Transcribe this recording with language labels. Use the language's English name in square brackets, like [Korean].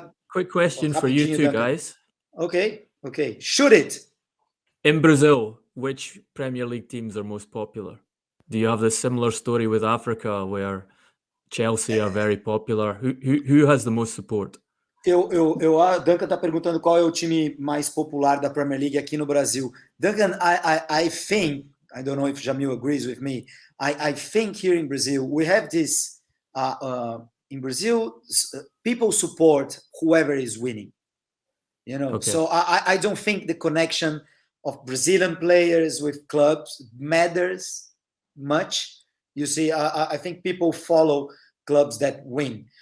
[English] Quick question for you two guys. Okay. Shoot it. In Brazil, which Premier League teams are most popular? Do you have the similar story with Africa, where Chelsea are very popular? Who has the most support? [Portuguese] A Duncan está perguntando qual é o time mais popular da Premier League aqui no Brasil. [English] Duncan, I think, I don't know if Jamil agrees with me, I think here in Brazil, we have this, in Brazil, people support whoever is winning. Okay. So I don't think the connection of Brazilian players with clubs matters much. You see, I think people follow clubs that win.